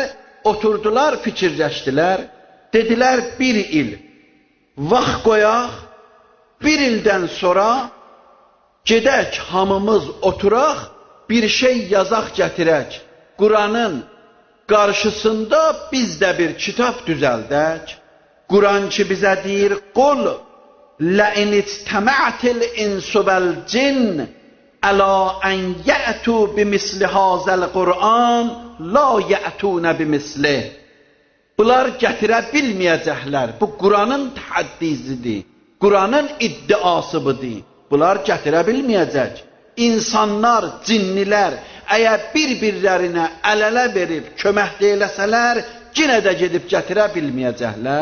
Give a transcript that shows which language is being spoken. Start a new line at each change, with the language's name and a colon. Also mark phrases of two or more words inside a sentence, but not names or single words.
Azerbaijani: Oturdular, fikirləşdilər. Dedilər, 1 il vaxt qoyaq, 1 ildən sonra gedək, hamımız oturaq, bir şey yazaq gətirək. Quranın qarşısında biz də bir kitab düzəldək. Quran ki bizə deyir,
Arabic: qul لَاِنْ اِجْتَمَعْتِ الْاِنْسُ وَالْجِنِّ أَلَا أَنْ يَأْتُوا بِمِثْلِ هَذَا الْقُرْآنِ لَا يَأْتُونَ بِمِثْلِهِ.
Azerbaijani: Bunlar gətirə bilməyəcəklər. Bu Quranın təhaddisidir. Quranın iddiası budur. Bunlar gətirə bilməyəcək. İnsanlar, cinnilər əgər bir-birlərinə əl-ələ verib kömək eləsələr, yenə də gedib gətirə bilməyəcəklər.